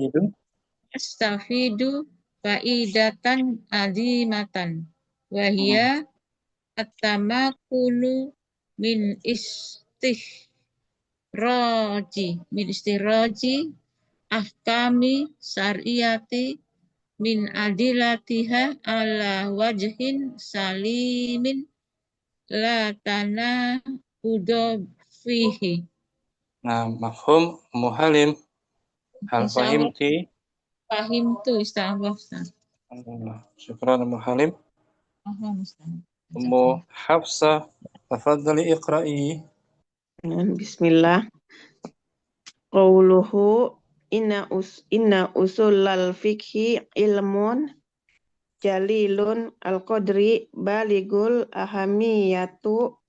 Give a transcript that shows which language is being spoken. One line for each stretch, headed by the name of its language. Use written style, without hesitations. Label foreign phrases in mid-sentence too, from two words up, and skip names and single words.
Arabic: فائدة عظيمة وهي التمكن من استخراج أحكام الشريعة من أدلتها على وجه سليم لا تناقض فيه.
Malay: Nah, mafhum Ummu Halim.
Arabic: Hal Insyaallah fahimti? فهمت إن شاء الله أستاذ. Syukran Ummu Halim.
Malay: Paham Ustaz.
Arabic: Ummu Hafsah, تفضلي اقرئي. Bismillah. قوله إن أصول الفقه علم جليل القدر بالغ الأهمية